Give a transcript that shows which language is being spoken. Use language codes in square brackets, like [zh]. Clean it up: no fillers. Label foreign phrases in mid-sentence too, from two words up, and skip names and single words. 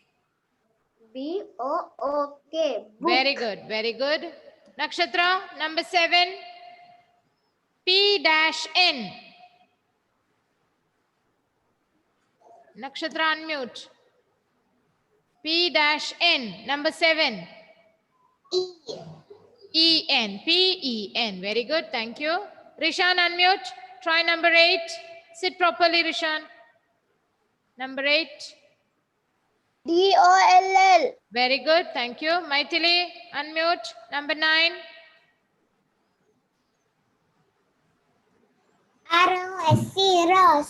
[en] B-O-O-K. Very good. Very good. Nakshatra. Number 7. P-N. Nakshatra, unmute. P-N. Number 7. E-N. P-E-N. Very good. Thank you. Rishan, unmute. Try number 8. Sit properly, Rishan. Number 8. D-O-L-L. Very good. Thank you. Maithili, unmute. Number 9. R-O-S-E. Rose.